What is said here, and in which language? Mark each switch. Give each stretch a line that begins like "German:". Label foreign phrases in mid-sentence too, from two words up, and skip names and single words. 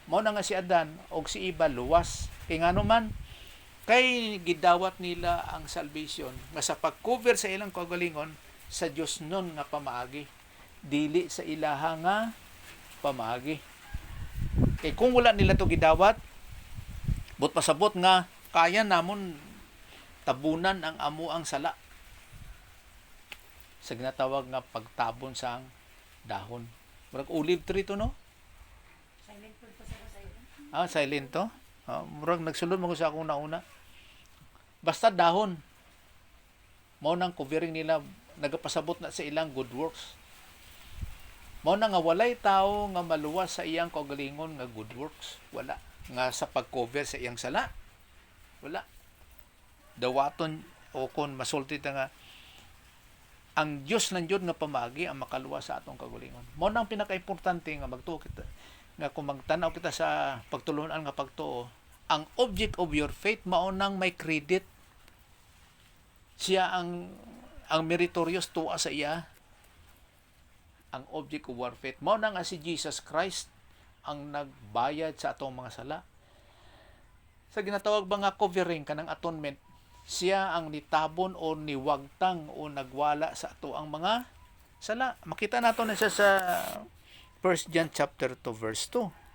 Cebuano: Mao na nga si Adan og si Eva luwas. Kay ngano man kay gidawat nila ang salvation nga sa pag-cover sa ilang kaugalingon sa Dios nun nga pamaagi, dili sa ilaha nga pamaagi. Kay kung wala nila to gidawat, but pasabot nga kaya namon tabunan ang amo ang sala sa ginatawag nga pagtabon sa dahon. Murag
English: olive tree
Cebuano: to, no? Silent po pa sa iyo. Silent to. Murag nagsulod mo ko sa akong nauna. Basta dahon. Mao nang covering nila, nagapasabot na sa ilang
English: good works.
Cebuano: Mao na nga walay tao nga maluwas sa iyang kaugalingon nga
English: good works.
Cebuano: Wala. Nga sa pag-cover sa iyang sala. Wala. Dawaton o kon masulti ta nga ang Dios ng Dios nga pamagi ang makaluwas sa atong kaugalingon. Mao nang pinaka-importante nga magtuo kita nga kung magtanaw kita sa pagtulunan nga pagtuo, ang
English: object of your faith
Cebuano: mao nang may credit. Siya ang meritorious tuwa sa iya. Ang
English: object of our faith
Cebuano: mao na nga si Jesus Christ ang nagbayad sa atong mga sala. Sa ginatawag ba nga covering kanang atonement, siya ang nitabon o niwagtang o nagwala sa ato ang mga sala. Makita nato na siya sa 1 John
English: chapter 2 verse 2.